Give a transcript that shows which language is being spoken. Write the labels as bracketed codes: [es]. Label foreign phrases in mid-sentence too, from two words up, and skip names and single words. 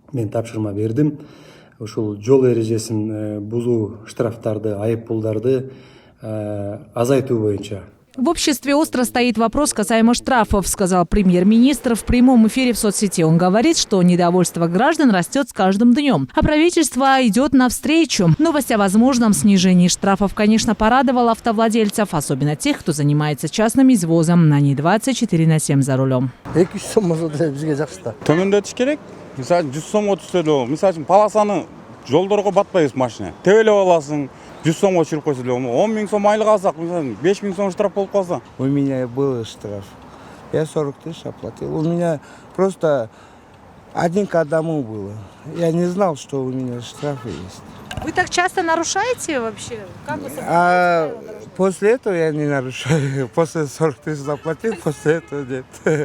[ky] мен тапшырма бердим. Ушул жол эрежесин бузуу штрафтарды, айып пулдарды азайтуу боюнча. [ru] В обществе остро стоит вопрос касаемо штрафов, сказал премьер-министр в прямом эфире в соцсети. Он говорит, что недовольство граждан растет с каждым днем, а правительство идет навстречу. Новость о возможном снижении штрафов, конечно, порадовала автовладельцев, особенно тех, кто занимается частным извозом. Они 24/7 за рулем. [ky] Төмөндөтүш керек. Мисалы 100 сомго түшсө, мисалы полосаны жолдорго батпайбыз машина. Тебелеп аласың. 100 сомго чырып койсо, 10 000 сом айлык алсак, 5 000 сом штраф болуп калса. [ru] У меня был штраф. Я 40 тысяч оплатил. У меня просто один к одному было. Я не знал, что у меня штрафы есть. Вы так часто нарушаете вообще? Как вы После этого я не нарушаю. После 40 тысяч заплатил, после этого нет.